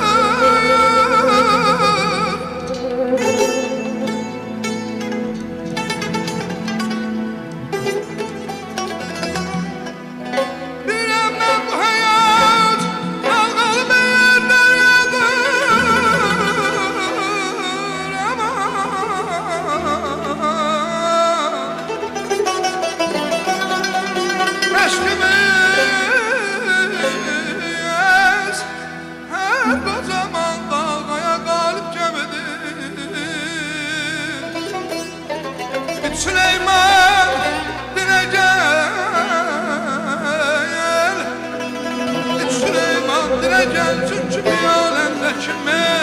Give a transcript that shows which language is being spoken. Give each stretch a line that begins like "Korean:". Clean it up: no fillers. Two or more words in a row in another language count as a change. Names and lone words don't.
Azerbaijani: Bilirəm mən bu həyat dalğalı bir dəryadır.
Turkish: Eşkimiz her kocaman dalgaya galip gemidir. Bir Süleyman dile gel, bir Süleyman dile gel, çünkü bir alemde kimi